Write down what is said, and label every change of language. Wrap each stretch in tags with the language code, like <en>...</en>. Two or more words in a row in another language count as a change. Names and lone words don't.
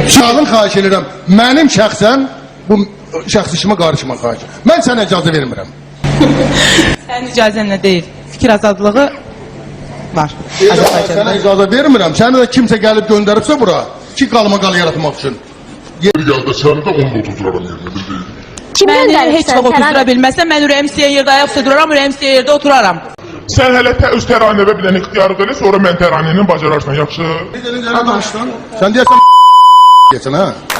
<az>Sağın xahiş edirəm. Mənim şəxsən bu şəxsi işimə qarışma xahiş. Mən sənə icazə vermirəm. Sənin icazənlə deyil. Fikir azadlığı var. Sənə icazə vermirəm. Səni də kimsə gəlib göndəribsə bura ki, qalma-qal yaratmaq üçün.</az> <tr>Geldi seni de onu da oturaram yerine bildiğin.</tr> <az>Məni heç vaxt otuzdura bilməzsən, mən ürəyim istəyən yerdə ayaq üstə duraram, ürəyim istəyən yerdə oturaram. Sen hele öz teraneve bilen ihtiyarı dene, sonra men teranenin bacararsan, yaxşı. Sən deyəsən geçin ha.</az>